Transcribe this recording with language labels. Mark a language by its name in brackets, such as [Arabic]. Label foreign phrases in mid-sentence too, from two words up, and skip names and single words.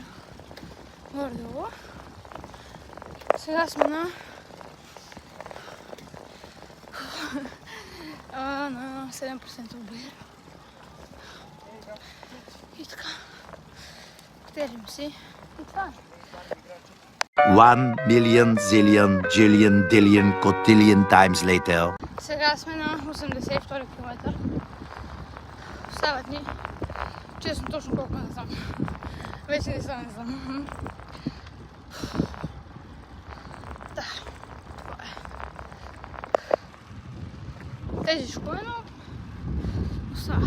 [Bulgarian] Горе-долу. Сега сме на 7% обир. И така. Катерим си. И това е. [English] 1 million zillion jillion dillion cotillion times later. [Bulgarian] Сега сме на 82 км. Остават ни. Честно точно колко не знам. Вече не знам. Да. Това е. Тежичко е, но остава.